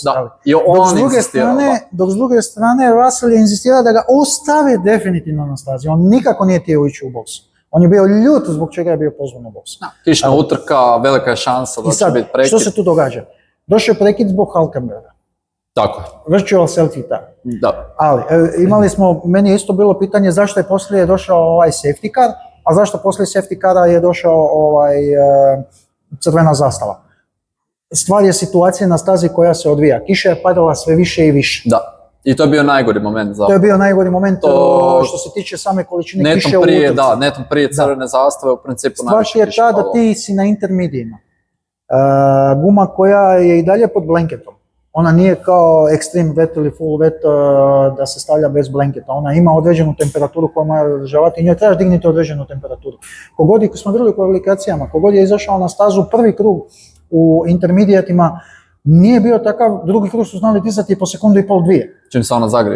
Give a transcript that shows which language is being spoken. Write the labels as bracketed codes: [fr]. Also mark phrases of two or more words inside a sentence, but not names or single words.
[hr] da. I on insistirao, Dok s druge strane Russell je insistirao da ga ostave definitivno na stazi. On nikako nije htio ići u boks. On je bio ljut zbog čega je bio pozvan u boks. Kišna utrka, velika je šansa da I sad, će biti prekid. što se tu događa? Došao je prekid zbog Hulkenberga. Tako je, [en] Virtual safety car. [hr] da. Ali, imali smo, meni je isto bilo pitanje zašto je poslije došao ovaj [en] safety car, [hr] a zašto poslije [en] safety cara [hr] je došao crvena zastava. Stvar je situacija na stazi koja se odvija. Kiša je padala sve više i više. Da. I to je bio najgori moment za... To je bio najgori moment To- što se tiče same količine kiše u utrci. netom prije crvene zastave u principu Stvar najviše je kiše ta da padalo. ti si na intermedijima. Guma koja je i dalje pod blanketom. Ona nije kao [en] extreme wet [hr] ili [en] full wet [hr] da se stavlja bez blanketa. Ona ima određenu temperaturu koju mora održavati i njoj trebaš dignuti određenu temperaturu. Kogod je, smo vidjeli u kvalifikacijama, kogod je izašao na stazu prvi krug u intermedijatima, nije bio takav, drugi krug su znali dizati po sekundu i pol, dvije. Čim se ona zagrije.